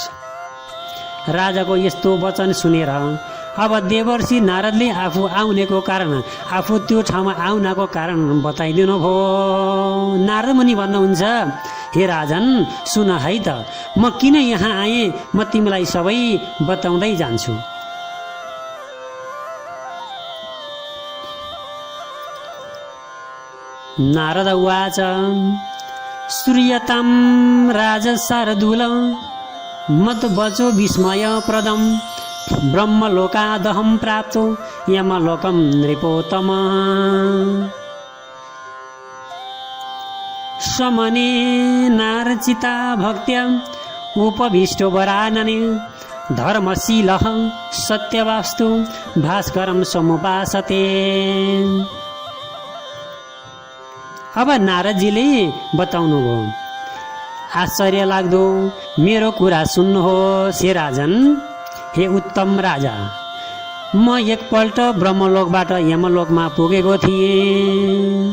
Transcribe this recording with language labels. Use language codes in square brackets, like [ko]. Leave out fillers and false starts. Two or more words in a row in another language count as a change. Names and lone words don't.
[ne] राजाको यस्तो वचन सुनेर अब देवर्षि नारदले आफू आउनेको कारण, आफू त्यो ठाउँमा आउनको कारण बताइदिनु भयो। नारद मुनि भन्नुहुन्छ, हे राजन, सुन है त, म किन यहाँ आएँ, म तिमीलाई सबै बताउँदै जान्छु। [sa] नारद उवाच, श्रूयतां राजशार्दूल मद्वचो विस्मय प्रदम ब्रह्मलोकादहं प्राप्तो यमलोकं नृपोत्तम। समने नारचिता भक्त्या उपविष्टो वरानने धर्मशीलः सत्यवास्तु भास्करं समुपासते। [ne] अब नारदजीले बताउनुभयो, आश्चर्य लाग्दो मेरो कुरा सुन्नुहोस् हे राजन, हे उत्तम राजा। म एकपल्ट ब्रह्मलोकबाट यमलोकमा पुगेको थिएँ।